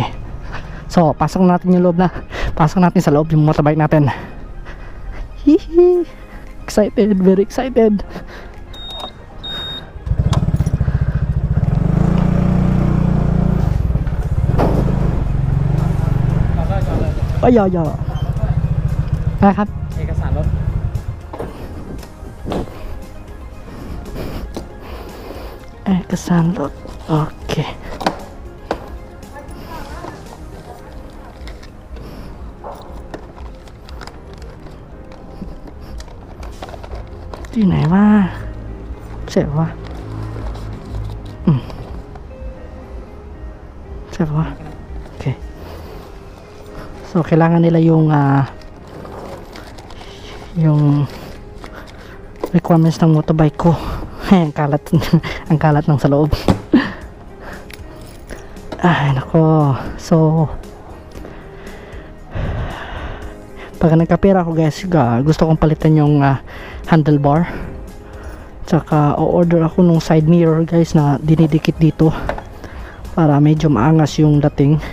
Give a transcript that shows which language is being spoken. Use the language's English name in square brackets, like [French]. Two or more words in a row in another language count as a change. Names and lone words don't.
[Filipino] So pasok natin yung loob na. Pasok natin sa loob yung motorbike natin. [English] Hihi. Excited, very excited. Ay, ay, ay. [Thai] นะครับ เอกสารรถ เอกสารรถโอเค ที่ไหนว่าเสร็จวะเสร็จวะโอเค [Filipino] so kailangan nila yung requirements ng motorbike ko. Ang kalat ang kalat ng sa loob. Ay nako, so pag nagkapera ako guys, gusto kong palitan yung handlebar, tsaka o-order ako nung [English] side mirror [Filipino] guys na dinidikit dito para medyo maangas yung dating.